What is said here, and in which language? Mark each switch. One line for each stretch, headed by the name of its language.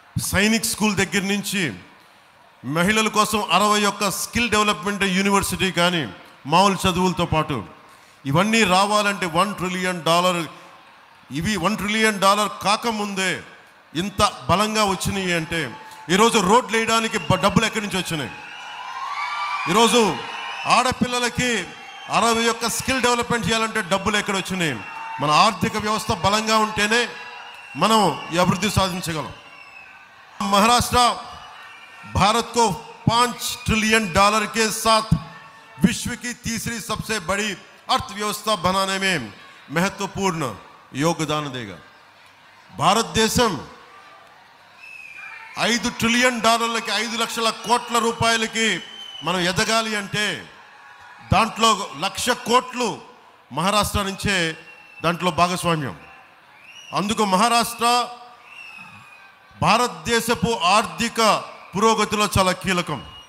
Telugu: Sainik school దగ్గర నుంచి మహిళల కోసం 61 స్కిల్ డెవలప్మెంట్ యూనివర్సిటీ కానీ మామూలు చదువులతో పాటు ఇవన్నీ రావాలంటే $1 ట్రిలియన్, ఇవి $1 ట్రిలియన్ కాకముందే ఇంత బలంగా వచ్చినాయి అంటే ఈరోజు రోడ్లు వేయడానికి డబ్బులు ఎక్కడి నుంచి వచ్చినాయి? ఈరోజు ఆడపిల్లలకి 61 స్కిల్ డెవలప్మెంట్ చేయాలంటే డబ్బులు ఎక్కడ వచ్చినాయి? మన ఆర్థిక వ్యవస్థ బలంగా ఉంటేనే మనం ఈ అభివృద్ధి సాధించగలం।
Hindi: महाराष्ट्र भारत को $5 ट्रिलियन के साथ विश्व की तीसरी सबसे बड़ी अर्थव्यवस्था बनाने में महत्वपूर्ण योगदान देगा।
Telugu: भारत देशम $5 ట్రిలియన్ की 5 లక్షల కోట్ల రూపాయలకి మనం ఎదగాలి అంటే దాంట్లో 1,00,000 కోట్లు మహారాష్ట్ర నుంచే దాంట్లో భాగస్వామ్యం। అందుకు మహారాష్ట్ర భారతదేశపు ఆర్థిక పురోగతిలో చాలా కీలకం।